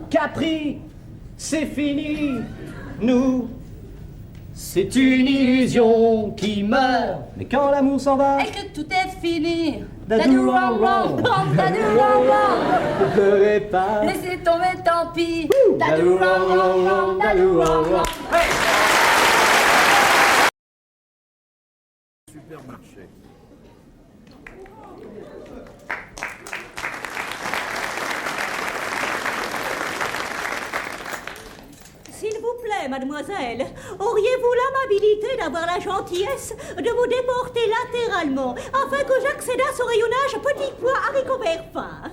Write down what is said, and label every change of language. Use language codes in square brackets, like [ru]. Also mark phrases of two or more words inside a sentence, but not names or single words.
[fr] Capri, c'est fini. Nous, c'est une illusion qui meurt. Mais quand l'amour s'en va, Et que tout est fini. Dadou, wrong, wrong. Ne pleurez pas. Laissez tomber, tant pis. Dadou, wrong, wrong, wrong. Dadou, wrong, wrong. Supermarché. S'il vous plaît, mademoiselle, auriez-vous l'amabilité d'avoir la gentillesse de vous déporter latéralement afin que j'accède à ce rayonnage petit pois haricots verts fins?